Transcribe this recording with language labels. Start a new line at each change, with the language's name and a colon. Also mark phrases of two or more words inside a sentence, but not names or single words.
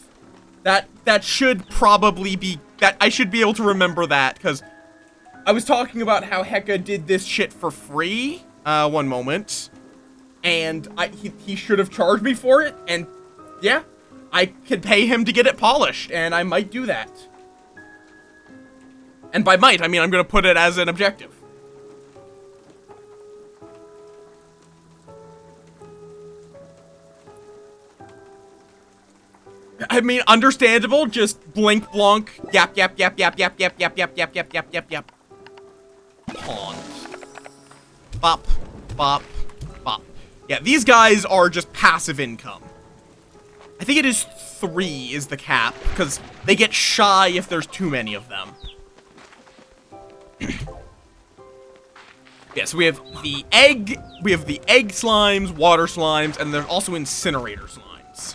English: That should probably be, that I should be able to remember that, because I was talking about how Heka did this shit for free, one moment, and he should have charged me for it, and yeah, I could pay him to get it polished, and I might do that. And by might, I mean I'm gonna put it as an objective. I mean, understandable, just blink, blonk, yap, yap, yap, yap, yap, yap, yap, yap, yap, yap, yap, yap, yap. Pond. Bop, bop, bop. Yeah, these guys are just passive income. I think it is 3 is the cap, because they get shy if there's too many of them. Yeah, so we have the egg slimes, water slimes, and there's also incinerator slimes.